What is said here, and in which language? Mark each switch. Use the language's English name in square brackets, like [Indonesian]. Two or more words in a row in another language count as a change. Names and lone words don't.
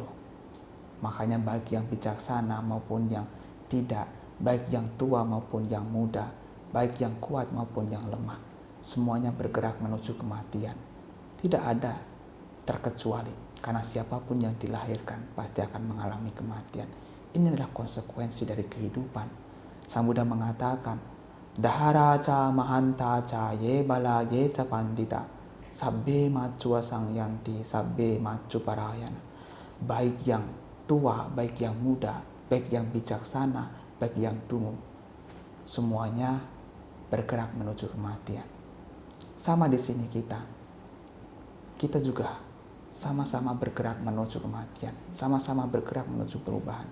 [Indonesian] Makanya baik yang bijaksana maupun yang tidak, baik yang tua maupun yang muda, baik yang kuat maupun yang lemah, semuanya bergerak menuju kematian. Tidak ada terkecuali, karena siapapun yang dilahirkan pasti akan mengalami kematian. Ini adalah konsekuensi dari kehidupan. Sang Buddha mengatakan, [Pali] Dahara ca mahanta ca ye bala ye ca pandita, sabbe macua sang yanti, sabbe macu parayana. [Indonesian] Baik yang tua, baik yang muda, baik yang bijaksana, baik yang dungu, semuanya bergerak menuju kematian. Sama di sini kita juga sama-sama bergerak menuju kematian, sama-sama bergerak menuju perubahan.